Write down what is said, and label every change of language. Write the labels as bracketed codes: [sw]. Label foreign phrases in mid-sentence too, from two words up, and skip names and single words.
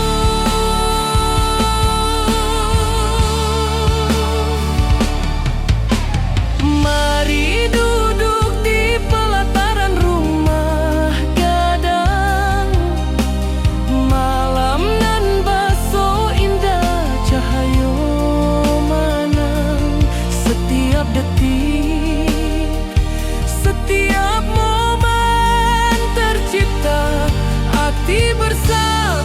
[min] Mari duduk di pelataran rumah gadang, malam nan baso indah cahaya manang. [id] Setiap detik, setiap momen tercipta, hati bersama.